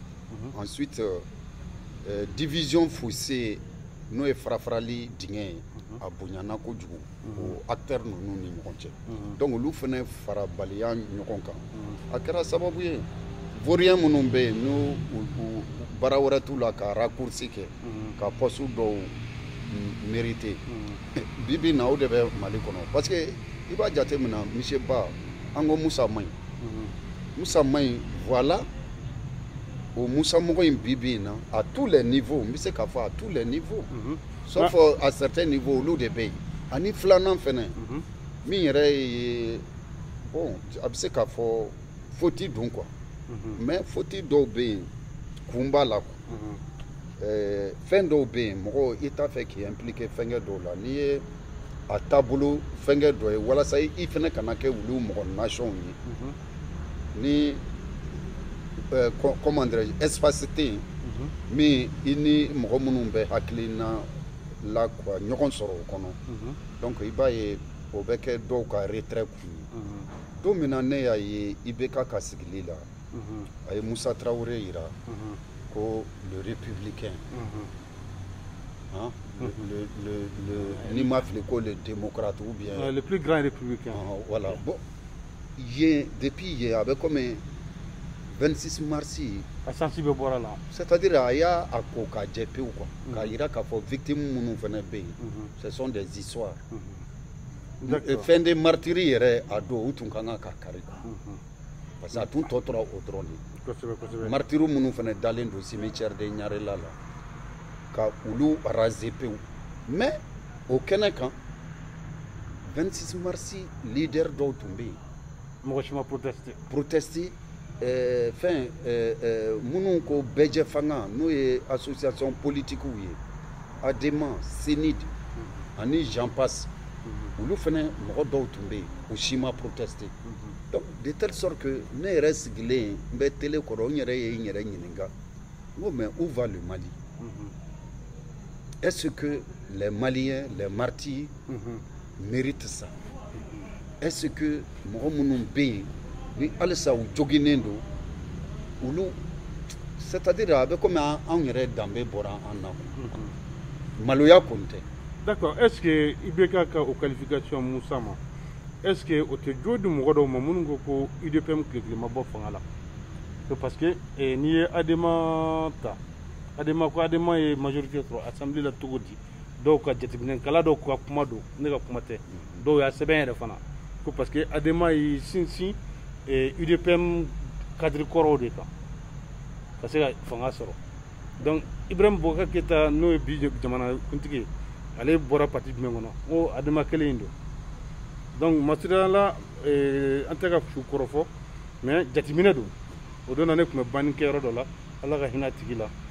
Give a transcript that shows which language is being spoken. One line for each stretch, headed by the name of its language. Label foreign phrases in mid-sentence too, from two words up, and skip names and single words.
French: Ensuite division fossée
Bambara: n'o ye farafarali dingɛ ye a bonyana kojugu o acteurs ninnu ni ɲɔgɔn cɛ donc olu fana farabaliya ɲɔgɔn kan a kɛra sababu ye vaurien minnu bɛ yen n'u baara wɛrɛ t'u la ka raccourci kɛ ka poste dɔw mérité bi bi in na o de bɛ Mali kɔnɔ
French: parce que
Bambara: i b'a jate minɛ monsieur Ba an ko Musa man ɲi Musa man ɲi voilà o Musa mɔgɔ in bi bi in na
French: à tous les niveaux
Bambara: n bɛ se k'a fɔ
French: à tous les niveaux sauf à certains niveaux
Bambara: olu de bɛ yen ani filanan fɛnɛ min yɛrɛ ye bon a bɛ se k'a fɔ faute don
French: quoi mais
Bambara: faute dɔw bɛ yen kun b'a la quoi fɛn dɔw bɛ yen mɔgɔ i t'a fɛ k'i impliquer fɛnkɛ dɔw la n'i ye a taabolo fɛnkɛ dɔ ye walasa i fɛnɛ kana kɛ olu mɔgɔ nation ye ni
French: comment dirais-je espace
Bambara: tɛ yen min i ni mɔgɔ minnu bɛ hakilina la quoi ɲɔgɔn sɔrɔ o kɔnɔ donc i b'a ye o bɛ kɛ dɔw ka retrait kun ye don min na ne y'a ye IBK ka sigili la a ye Musa Traoré yira ko
French: le républicain
Bambara: ni m'a fili ko
French: le démocrate ou bien le plus grand républicain voilà bon depuis
Bambara: yen a bɛ
French: comme 26 mars
Bambara: a sansi bɛ bɔra la
French: c'est-à-dire
Bambara: a y'a ko k'a jɛ pewu quoi k'a yira k'a fɔ victime minnu fana bɛ yen
French: ce sont des histoires
Bambara: fɛn de martyri yɛrɛ a don u tun kan ka kari parce que a tun tɔ tora o dɔrɔn de martyri minnu fana dalen don cimetière de Ɲarela la ka olu raser pewu mais o kɛnɛ kan 26 mars leader dɔw tun bɛ yen mɔgɔ si ma protester fɛn minnu ko bɛɛjɛ fanga n'o ye
French: association politique
Bambara: ye ADEMA CENID ani
French: j'en passe
Bambara: olu fana mɔgɔ dɔw tun bɛ yen o si ma protester
French: donc de telle sorte que
Bambara: ne yɛrɛ sigilen n bɛ télé kɔrɔ n yɛrɛ ye n yɛrɛ ɲininka n ko
French: mais où va le Mali est-ce que les Maliens les martyrs méritent ça est-ce que
Bambara: mɔgɔ minnu bɛ yen ni halisa u joginnen don olu
French: c'est-à-dire
Bambara: a bɛ komi anw yɛrɛ danbe bɔra an na maloya kɔni tɛ.
French: D'accord, est-ce que
Bambara: IBK ka o qualification Moussa ma
French: est-ce que
Bambara: o tɛ jo di mɔgɔ dɔw ma minnu ko ko UDPM tile ma bɔ fanga la
French: parce que
Bambara: n'i ye ADEMA ta ADEMA ye majorité sɔrɔ assemblée la cogo di dɔw ka jateminɛkɛla dɔw ka kuma don ne ka kuma tɛ dɔw y'a sɛbɛn yɛrɛ fana ko
French: parce que
Bambara: ADEMA y'i sinsin UDPM cadre kɔrɔw de kan ka se ka fanga sɔrɔ donc Ibrahim Boubacar Keïta n'o ye bi jamana kuntigi ale bɔra parti jumɛn kɔnɔ ko ADEMA kelen in don donc masiriya la an tɛ ka su kɔrɔ fɔ mais jateminɛ don o don na ne tun bɛ banni kɛyɔrɔ dɔ la ala ka hinɛ tigi la